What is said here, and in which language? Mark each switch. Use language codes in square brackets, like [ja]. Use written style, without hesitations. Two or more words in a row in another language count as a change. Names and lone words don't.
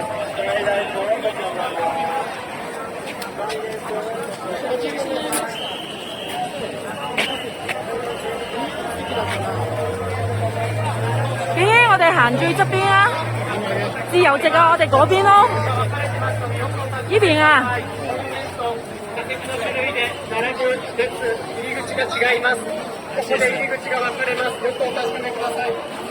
[yue] 我哋行最側邊啊，自由席啊，我哋嗰邊咯，呢邊啊。 [ja] 入り口が違います。ここで入り口が分かれます。よくお確かめください。